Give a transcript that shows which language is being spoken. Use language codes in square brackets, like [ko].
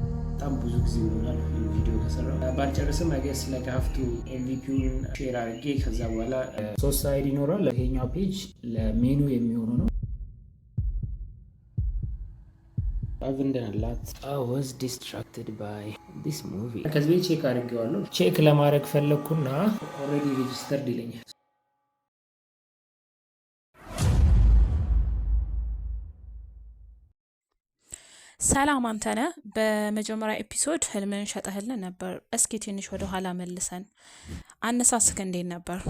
[am] በጣም ብዙ ጊዜ ይሆናል ቪዲዮ ከሰራው ባልጨርስም [en] I guess like I have to [am] MVP-ን ሼር አድርጌ ከዛ በኋላ ሶስት ሳይድ ይኖራል ለይሄኛው ፔጅ ለሜኑ የሚሆኑ ነው [en] I've done a lot. I was distracted by this movie. [am] ከዚህ ቼክ አድርጌዋለሁ ቼክ ለማድረግ ፈለኩና [en] already registered [am] ይለኛል ሰላም አንተነህ በመጀመሪያ ኤፒሶድ ህልምን ሸጠህልን ነበር እስኪ ትንሽ ወደ ኋላ መልሰን አነሳስክ እንዴት ነበር